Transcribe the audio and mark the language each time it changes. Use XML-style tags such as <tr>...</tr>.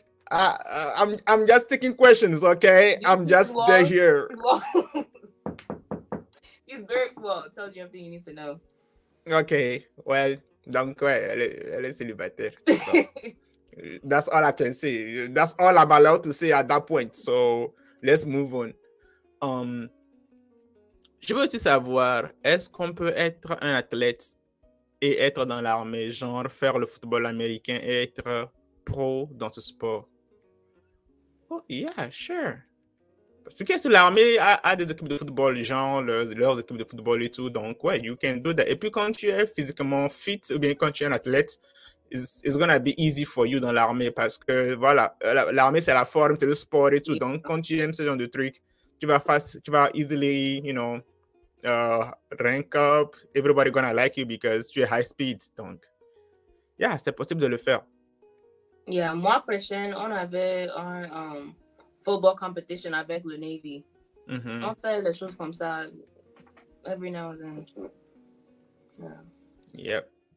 <en>I'm just taking questions, okay? I'm just there here. He's very small. It tells you everything you need to know. Okay, well,</en> <fr>donc, elle est célibataire.</fr> <en>So, that's all I can say. That's all I'm allowed to say at that point. So, let's move on.</en> <fr>Je veux aussi savoir, est-ce qu'on peut être un athlète et être dans l'armée, genre faire le football américain et être pro dans ce sport? Oh, yeah, sure. Parce que l'armée a des équipes de football, genre leurs équipes de football et tout. Donc, ouais,</fr> <en>you can do that.</en> <fr>Et puis, quand tu es physiquement fit, ou bien quand tu es un athlète,</fr> <en>it's gonna be easy for you</en> <fr>dans l'armée parce que voilà, l'armée c'est la forme, c'est le sport et tout. Donc quand tu aimes ce genre de truc, tu vas</fr> <en>easily, you know, rank up. Everybody gonna like you because tu es high speed.</en> <fr>Donc, yeah, c'est possible de le faire. Yeah, mois prochain, on avait un football competition avec le Navy. On fait des choses comme ça</fr> <en>every now and then. Yeah. Yep.</en>